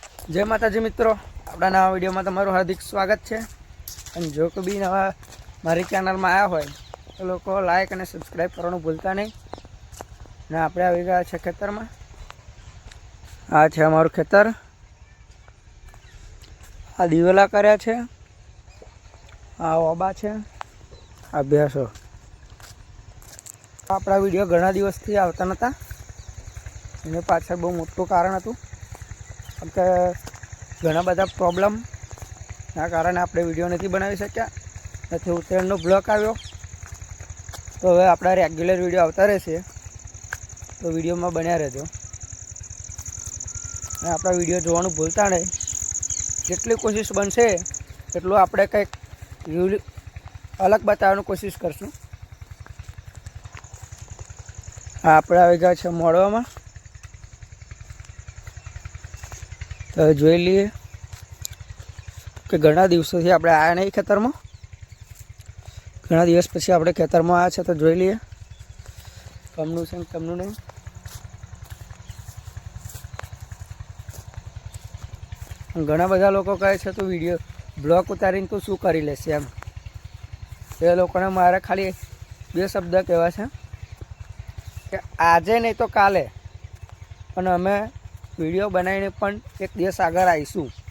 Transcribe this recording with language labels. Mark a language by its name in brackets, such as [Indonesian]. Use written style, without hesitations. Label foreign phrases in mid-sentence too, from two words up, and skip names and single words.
[Hindi] जय माताजी मित्रों, अपना नवा विडियो में तमारुं हार्दिक स्वागत है। और जो कभी नवा मारी चैनल में आया हो तो लोग लाइक और सब्सक्राइब करने भूलता नहीं। [Gujarati] ને આપણે આવી ગયા છે ખેતર માં। આ છે અમારું ખેતર। આ દિવેલા કર્યા છે, આ ઓબા છે, આ ભેંસો। આપણા વિડિયો ઘણા દિવસથી આવતા નતા, એને પાછળ બહુ મોટું કારણ હતું કે ઘણા બધા પ્રોબ્લેમ ના કારણ આપણે વિડિયો નહીં બનાવી શક્યા। નહીં ઉત્તરાયણનો બ્લોક આવ્યો તો હવે આપણા રેગ્યુલર વિડિયો આવતા રહેશે, તો વિડિયો માં બન્યા રહેજો। આપણા વિડિયો જોવાનું ભૂલતા નહીં। જેટલી કોશિશ બનશે તેટલું આપણે કંઈક અલગ બતાવવાની કોશિશ કરશું। આપણે આવી ગયા છે મોડવામાં, તો જોઈ લઈએ કે ઘણા દિવસોથી આપણે આયા નહીં ખેતર માં। ઘણા દિવસ પછી આપણે ખેતર માં આયા છે, તો જોઈ લઈએ કમનું છે કમનું નહીં। ઘણા બધા લોકો કહે છે તો વિડિયો બ્લોક ઉતારીને તો શું કરી લેશે એમ। એ લોકોને મારે ખાલી બે શબ્દ કહેવા છે કે આજે નહીં તો કાલે પણ અમે વિડિયો બનાવીને પણ એક દિવસ આગળ આવીશું।